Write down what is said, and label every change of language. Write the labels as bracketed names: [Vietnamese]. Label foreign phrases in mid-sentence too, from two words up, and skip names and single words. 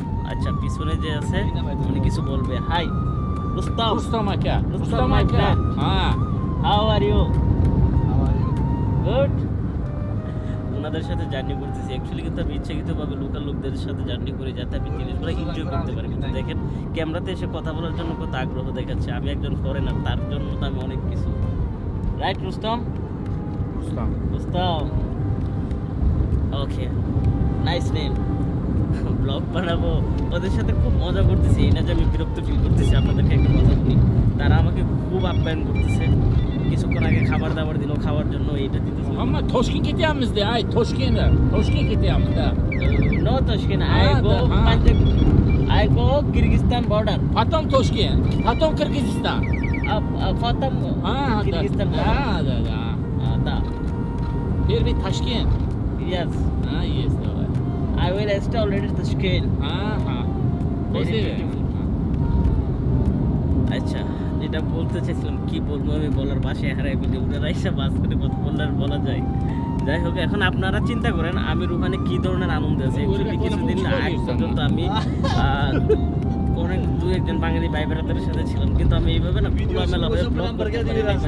[Bangla] আচ্ছা পিছনে যে আছে উনি কিছু বলবে। হাই রুস্তম, Rustam Aka. Rustam Rustam [English] my Aka. friend. Ah. How are you? How are you? গুড। [Bangla] ওনাদের সাথে জার্নি করতেছি অ্যাকচুয়ালি, কিন্তু আমি ইচ্ছাকৃতভাবে লোকাল লোকদের সাথে জার্নি করি যাতে আমি জিনিসগুলো এনজয় করতে পারি। কিন্তু দেখেন ক্যামেরাতে এসে কথা বলার জন্য কত আগ্রহ দেখাচ্ছে। আমি একজন ফরেনার, তার জন্য তো আমি অনেক কিছু। রাইট রুস্তম? Rustam. রুস্তম, ওকে, [English] nice name. [Bangla] ব্লগ বানাবো, ওদের সাথে খুব মজা করতেছি। এই না যে আমি বিরক্ত ফিল করতেছি। আপনাদেরকে একটা কথা বলি, তারা আমাকে খুব আপ্যায়ন করতেছে। কিছুক্ষণ আগে খাবার দাবার দিল খাওয়ার জন্য, এইটা দিতেছে। [Turkish] Ama Toshkent gidiyoruz ay Toshkent'e. Toshkent gidiyoruz da. [English] No Toshkent, I go [Bangla] হ্যাঁ। [English] I go Kyrgyzstan border. [Russian] Потом Toshkent. Потом Kyrgyzstan. ফতম Ah, da. কিরগিস্তান Ah, da. দা Первый Tashkent. [English] ইয়েস, [Russian] Ah, yes, давай. [English] I will stay already Toshkent. [Russian] Ага. [English] Very [Russian] После. [English] beautiful. [Bangla] আচ্ছা, যেটা বলতে চাইছিলাম কি বলবো আমি বলার বাসায় হারাই ফেলি। ওনারা এসে বাস করে কথা বললে আর বলা যায়। যাই হোক, এখন আপনারা চিন্তা করেন আমি রুহানে কি ধরনের আনন্দ আছে। অ্যাকচুয়ালি কিছুদিন আগে পর্যন্ত আমি অনেক দু একজন বাঙালি ভাই বেড়াদের সাথে ছিলাম, কিন্তু আমি এইভাবে না খোলামেলা হয়ে ব্লগ করতে পারি না।